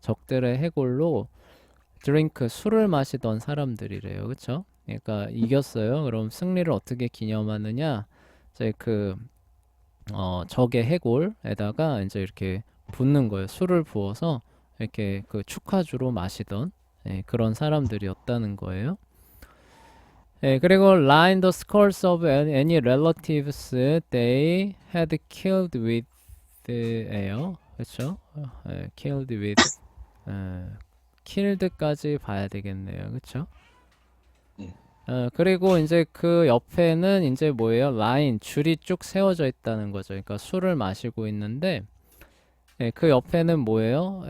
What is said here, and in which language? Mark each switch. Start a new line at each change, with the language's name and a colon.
Korean: 적들의 해골로 드링크 술을 마시던 사람들이래요. 그쵸? 그러니까 이겼어요. 그럼 승리를 어떻게 기념하느냐? 이제 적의 해골에다가 이제 이렇게 붓는 거예요. 술을 부어서 이렇게 그 축하주로 마시던 그런 사람들이었다는 거예요. 그리고
English: line the skulls of any relatives they had killed with 에요.
Korean: 그렇죠?
English: killed with
Korean: killed까지 봐야 되겠네요. 그렇죠? 네. 그리고 이제 그 옆에는 이제 뭐예요? 라인, 줄이 쭉 세워져 있다는 거죠. 그러니까 술을 마시고 있는데 그 옆에는 뭐예요?